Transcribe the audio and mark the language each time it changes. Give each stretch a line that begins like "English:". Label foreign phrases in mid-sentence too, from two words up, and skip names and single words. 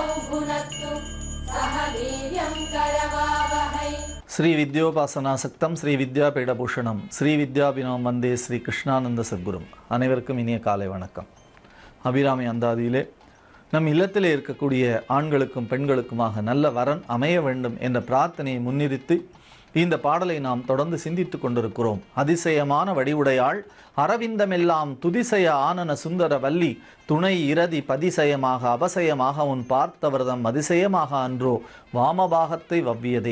Sanskrit: भुनक्तु सह वीर्यं करवावहै। श्री विद्योपासनासक्तम श्री विद्यापीठभूषणम श्री विद्याபினவம் वन्दे श्री कृष्णानन्द सद्गुरुम्.
Tamil: அனைவருக்கும் இனிய காலை வணக்கம். அபிராமி அந்தாதியிலே நம் இல்லத்திலே இருக்கக்கூடிய ஆண்களுக்கும் பெண்களுக்குமாக நல்ல வரன் அமைய வேண்டும் என்ற பிரார்த்தனையை முன்னிறுத்தி இந்த பாடலை நாம் தொடர்ந்து சிந்தித்து கொண்டிருக்கிறோம். அதிசயமான வடிவுடையாள் அரவிந்தமெல்லாம் துதிசய ஆனன சுந்தர வள்ளி துணை இரதி பதிசயமாக அபசயமாக உன் பார்த்தவர்தம் அதிசயமாக அன்றோ வாமபாகத்தை வவ்வியதே.